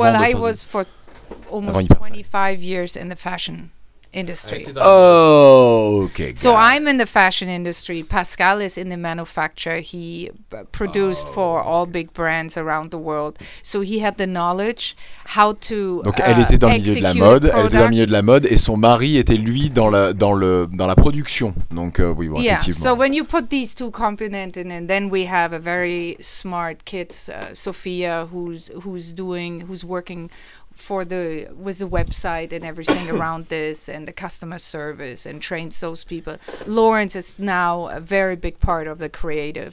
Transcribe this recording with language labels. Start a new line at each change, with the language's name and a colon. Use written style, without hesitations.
English: Well, I was for almost 25 years in the fashion industry. Oh, okay. So I'm in the fashion industry. Pascal is in the manufacture. He produced for all big brands around the world. So he had the knowledge how to.
French: Donc elle était dans le milieu de la mode. Et son mari était lui dans la production. Donc oui, bon, effectivement.
English: So when you put these two components in, and then we have a very smart kid, Sophia, who's working with the website and everything around this and the customer service and trains those people. Lawrence is now a very big part of the creative.